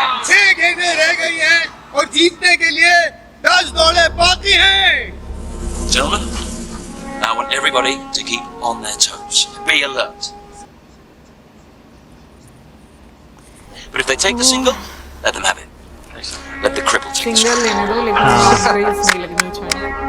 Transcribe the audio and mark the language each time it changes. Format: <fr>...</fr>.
<hi>6 गेंदें रह गई हैं और जीतने के लिए 10 दौड़े बाकी हैं।</hi> <en>Gentlemen, I want everybody to keep on their toes. Be alert. But if they take the single, let them have it. Let the cripple take the single strike.</en> <hi>लेने दो, लेकिन रेस नहीं लगनी चाहिए।</hi>